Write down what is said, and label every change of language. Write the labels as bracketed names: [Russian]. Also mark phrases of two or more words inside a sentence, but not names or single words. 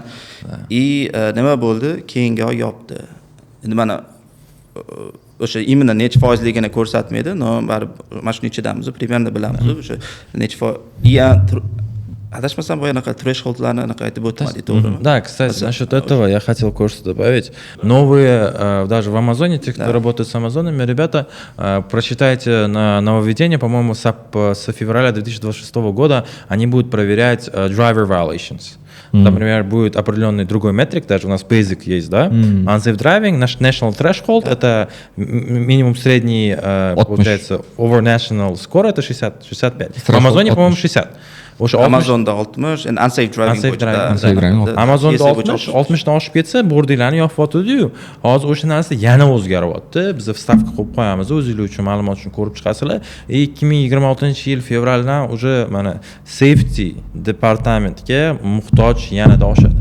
[Uzbek] Nima bo'ldi? Keyingi oy yopdi. Endi mana o'sha imенно necha foizligini ko'rsatmaydi, no baribir mana shuning ichidamiz, примерно bilamiz, o'sha necha foiz adashmasam boyanaqa thresholdlarni anaqa aytib o'tmadik, to'g'rimi? [Russian] Да, кстати, насчет этого я хотел кое-что добавить. Новые, даже в Амазоне, те, кто работает с Амазонами, ребята, прочитайте нововведение, по-моему, с февраля 2026 года, они будут проверять [English] driver violations. [Russian] Например, будет определенный другой метрик, даже у нас Basic есть, да? [English] Unsafe driving, [Russian] наш [English] national threshold, [Russian] это минимум средний, получается, [English] over national score, [Russian] это 65. В Амазоне, по-моему, 60. [Uzbek] Amazonda 60, endi [English] unsafe driving [Uzbek] bo'yicha. Amazonda 60, 60dan oshib ketsa, bordinglarni yopib yotadi-yu. Hozir o'sha narsa yana o'zgaryapti. Biz stavka qo'yib qo'yamiz, o'zinglar uchun ma'lumot uchun ko'rib chiqasizlar. 2026-yil fevraldan уже mana safety departamentiga muhtoj yanada oshadi.